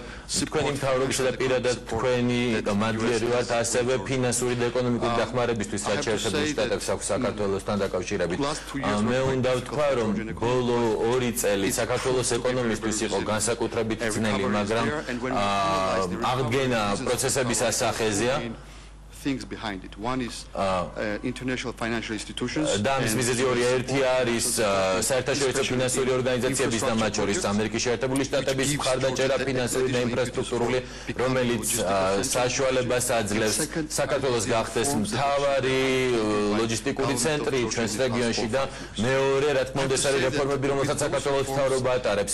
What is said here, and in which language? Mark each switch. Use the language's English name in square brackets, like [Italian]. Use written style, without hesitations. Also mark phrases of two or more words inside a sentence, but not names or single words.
[Georgian] თქვენი მთავრობისა და პირადად თქვენი მადლიერი ვართ ასევე ფინანსური და ეკონომიკური დახმარებისთვის, რაც შეერთებულ შტატებს აქვს საქართველოსთან დაკავშირებით. მე უნდა ვთქვა, რომ ბოლო 2 წელი საქართველოს ეკონომისთვის იყო განსაკუთრებით ძნელი, მაგრამ აღდგენა პროცესების ასახეზეა. [English] things behind it. One is international financial institutions. [Georgian] და ამის მიზეზი ორია. ერთი არის საერთაშორისო ფინანსური ორგანიზაციების და მათ შორის ამერიკის შეერთებული შტატების მხარდაჭერა ფინანსური და ინფრასტრუქტურული, რომელიც საშუალებას აძლევს საქართველოს გახდეს მთავარი ლოჯისტიკური ცენტრი ჩვენს რეგიონში და მეორე, რა თქმა უნდა, ეს არის რეფორმები, რომელსაც საქართველოს მთავრობა ატარებს.